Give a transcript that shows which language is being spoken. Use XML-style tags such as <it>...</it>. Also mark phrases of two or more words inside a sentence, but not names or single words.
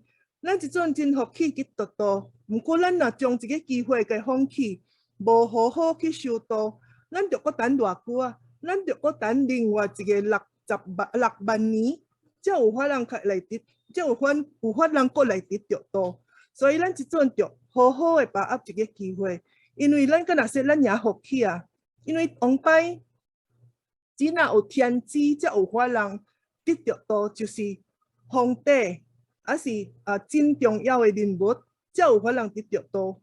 <nan>咱即阵真福气去得道，不过咱若将这个机会给放弃，无好好去修道，咱就搁等偌久啊？咱就搁等另外一个6万年，才有法通来得，才有法通搁来得着道。所以咱即阵就好好的把握这个机会，因为咱敢若说咱也福气啊，因为往摆只若有天资，才有法人得到道，就是皇帝，还是真重要的人物，才有法人得到道。</nan>